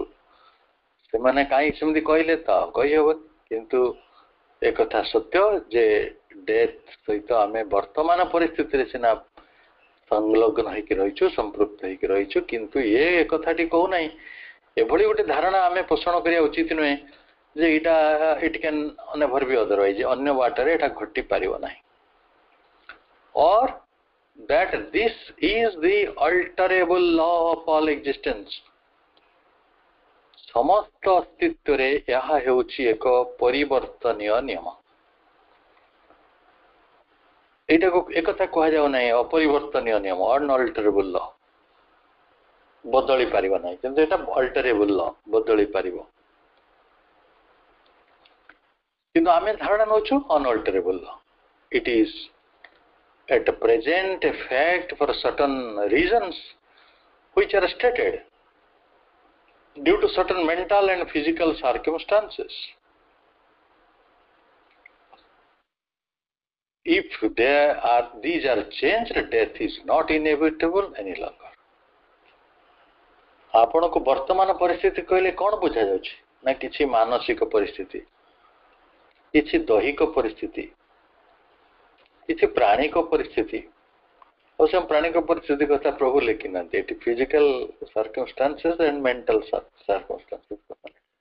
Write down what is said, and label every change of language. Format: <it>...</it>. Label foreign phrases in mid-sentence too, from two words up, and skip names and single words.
<or>ସେମାନେ କାହିଁ ସେମିତି କହିଲେ ତ କହିହବନି, କିନ୍ତୁ ଏକଥା ସତ୍ୟ ଯେ ଡେଥ୍ ସହିତ ଆମେ ବର୍ତ୍ତମାନ ପରିସ୍ଥିତିରେ ସିନା ସଂଲଗ୍ନ ହେଇକି ରହିଛୁ, ସମ୍ପୃକ୍ତ ହେଇକି ରହିଛୁ, କିନ୍ତୁ ଏ କଥାଟି କହୁନାହିଁ। ଏଭଳି ଗୋଟେ ଧାରଣା ଆମେ ପୋଷଣ କରିବା ଉଚିତ ନୁହେଁ ଯେ ଏଇଟା</or> <en>it can never be otherwise,</en> <or>ଅନ୍ୟ ବାଟରେ ଏଇଟା ଘଟି ପାରିବ ନାହିଁ।</or> <en>or that this is the alterable law of all existence.</en> <or>ସମସ୍ତ ଅସ୍ତିତ୍ୱରେ ଏହା ହେଉଛି ଏକ ପରିବର୍ତ୍ତନୀୟ ନିୟମ। ଏଇଟାକୁ ଏକଥା କୁହାଯାଉ ନାହିଁ ଅପରିବର୍ତ୍ତନୀୟ ନିୟମ,</or> <en>unalterable law,</en> <or>ବଦଳି ପାରିବ ନାହିଁ, କିନ୍ତୁ ଏଇଟା</or> <en>alterable law,</en> <or>ବଦଳି ପାରିବ। କିନ୍ତୁ ଆମେ ଧାରଣା ନେଉଛୁ</or> <en>unalterable law. it is at present a fact for certain reasons which are stated due to certain mental and physical circumstances. If these are changed, death is not inevitable any longer.</en> <or>ଆପଣଙ୍କୁ ବର୍ତ୍ତମାନ ପରିସ୍ଥିତି କହିଲେ କ'ଣ ବୁଝାଯାଉଛି? ନା କିଛି ମାନସିକ ପରିସ୍ଥିତି, କିଛି ଦୈହିକ ପରିସ୍ଥିତି, କିଛି ପ୍ରାଣିକ ପରିସ୍ଥିତି। ଅବଶ୍ୟ ପ୍ରାଣିକ ପରିସ୍ଥିତି କଥା ପ୍ରଭୁ ଲେଖିନାହାନ୍ତି, ଏଠି</or> <en>physical circumstances and mental circumstances</en> <or>କଥା।</or>